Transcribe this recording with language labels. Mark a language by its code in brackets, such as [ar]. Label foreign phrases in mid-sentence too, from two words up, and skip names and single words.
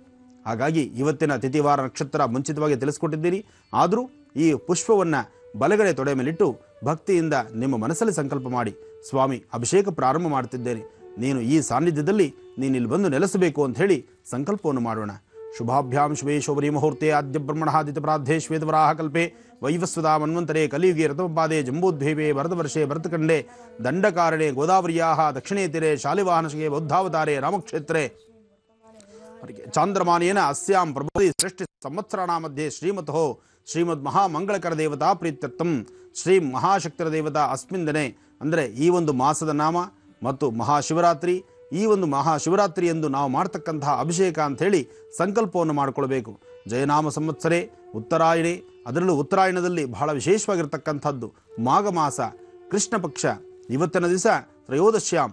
[kn] ಹಾಗಾಗಿ ಇವತ್ತಿನ ತಿಥಿವಾರ ನಕ್ಷತ್ರ ಮುಂಚಿತವಾಗಿ ತಿಳಿಸ್ಕೊಟ್ಟಿದ್ದೀರಿ. ಆದರೂ ಈ ಪುಷ್ಪವನ್ನು ಬಲಗಡೆ ತೊಡೆ ಮೇಲಿಟ್ಟು ಭಕ್ತಿಯಿಂದ ನಿಮ್ಮ ಮನಸ್ಸಲ್ಲಿ ಸಂಕಲ್ಪ ಮಾಡಿ, ಸ್ವಾಮಿ ಅಭಿಷೇಕ ಪ್ರಾರಂಭ ಮಾಡ್ತಿದ್ದೇನೆ, ನೀನು ಈ ಸಾನ್ನಿಧ್ಯದಲ್ಲಿ ನೀನು ಇಲ್ಲಿ ಬಂದು ನೆಲೆಸಬೇಕು ಅಂತ ಹೇಳಿ ಸಂಕಲ್ಪವನ್ನು ಮಾಡೋಣ. [sa] ಶುಭಾಭ್ಯಾಂ ಶುಭೇ ಶೋಭರಿ ಮುಹೂರ್ತೆ ಆದ್ಯ ಬ್ರಹ್ಮಣಾದಿತ ಪ್ರಾರ್ಥೆ ಶ್ವೇತವರಾಹ ಕಲ್ಪೆ ವೈವಸ್ವತಾ ಮನ್ವಂತರೆ ಕಲಿಯುಗೆ ರಥೋಪಾದೆ ಜಂಬೂದ್ವೀಪೆ ಭರತವರ್ಷೆ ಭರತಖಂಡೆ ದಂಡಕಾರಣೆ ಗೋದಾವರ್ಯಾಹ ದಕ್ಷಿಣೇ ತೀರೆ ಶಾಲಿವಾಹನಶಿಗೆ ಬೌದ್ಧಾವತಾರೆ ರಾಮಕ್ಷೇತ್ರೆ ಚಾಂದ್ರಮಾನೇನ ಅಸ್ಯಾಂ ಪ್ರಬೋಧಿ ಸೃಷ್ಟಿ ಸಂವತ್ಸರಾಣ ಮಧ್ಯೆ ಶ್ರೀಮತೋ ಶ್ರೀಮದ್ ಮಹಾಮಂಗಳಕರ ದೇವತಾ ಪ್ರೀತ್ಯರ್ಥಂ ಶ್ರೀ ಮಹಾಶಕ್ತರ ದೇವತಾ ಅಸ್ಮಿನ್ ದಿನೇ, [kn] ಅಂದರೆ ಈ ಒಂದು ಮಾಸದ ನಾಮ ಮತ್ತು ಮಹಾಶಿವರಾತ್ರಿ, ಈ ಒಂದು ಮಹಾಶಿವರಾತ್ರಿ ಎಂದು ನಾವು ಮಾಡ್ತಕ್ಕಂತಹ ಅಭಿಷೇಕ ಅಂಥೇಳಿ ಸಂಕಲ್ಪವನ್ನು ಮಾಡಿಕೊಳ್ಬೇಕು. [sa] ಜಯನಾಮ ಸಂವತ್ಸರೆ ಉತ್ತರಾಯಣೆ, [kn] ಅದರಲ್ಲೂ ಉತ್ತರಾಯಣದಲ್ಲಿ ಬಹಳ ವಿಶೇಷವಾಗಿರ್ತಕ್ಕಂಥದ್ದು ಮಾಘ ಮಾಸ ಕೃಷ್ಣ ಪಕ್ಷ ಇವತ್ತಿನ ದಿವಸ ತ್ರಯೋದಶ್ಯಾಮ್.